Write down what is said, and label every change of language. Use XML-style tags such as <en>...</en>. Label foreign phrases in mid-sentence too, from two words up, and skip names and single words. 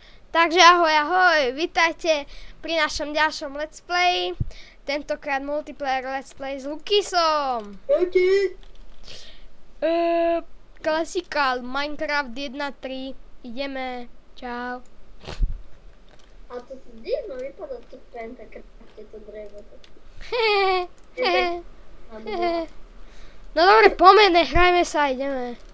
<sk>Takže ahoj, ahoj, vítajte pri našom ďalšom</sk> <en>let's play.</en> <sk>Tentokrát</sk> <en>multiplayer let's play</en> <sk>s Lukisom. Klasika Minecraft 1.3. Ideme, čau. A to si divno vypadá to v Pentacrafte, to drevo. No dobre, poďme, nehrajme sa, ideme.</sk>